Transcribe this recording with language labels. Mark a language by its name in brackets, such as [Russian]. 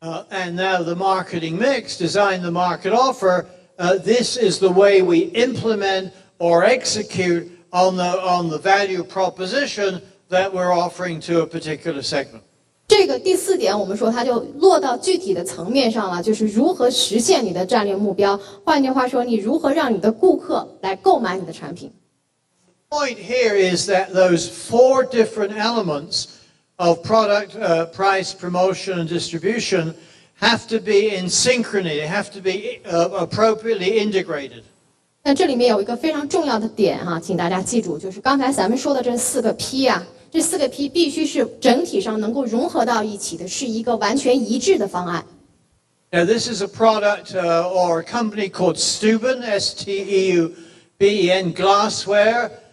[English] and now the marketing mix, design the market offer. This is the way we implement or execute on the value proposition that we're offering to a particular segment. [Chinese] 这个第4点，我们说它就落到具体的层面上了，就是如何实现你的战略目标。换句话说，你如何让你的顾客来购买你的产品。 [English] The point here is that those 4 different elements of product, price, promotion, and distribution have to be in synchrony. They have to be appropriately integrated. [Chinese] 那这里面有一个非常重要的点哈，请大家记住，就是刚才咱们说的这4个 P 啊。这4个 P 必须是整体上能够融合到一起的，是一个完全一致的方案。 [English] Now, this is a product or a company called Steuben, S-T-E-U-B-E-N, glassware.